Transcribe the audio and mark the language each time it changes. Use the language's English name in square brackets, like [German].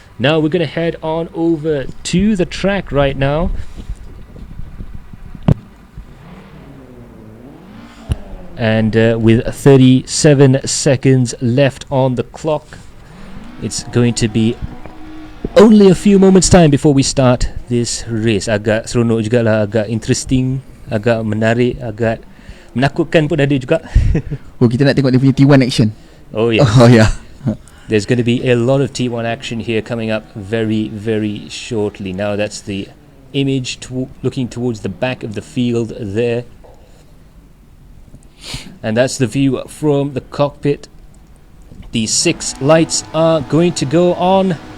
[English] Now we're going to head on over to the track right now. And with 37 seconds left on the clock, it's going to be only a few moments time before we start this race. [Malay] Agak seronok jugalah, agak interesting, agak menarik, agak menakutkan pun ada juga. Oh, kita nak tengok dia punya T1 action. [English] Oh yes. Oh yeah. There's going to be a lot of T1 action here coming up very, very shortly. Now that's the image looking towards the back of the field there. And that's the view from the cockpit. The 6 lights are going to go on.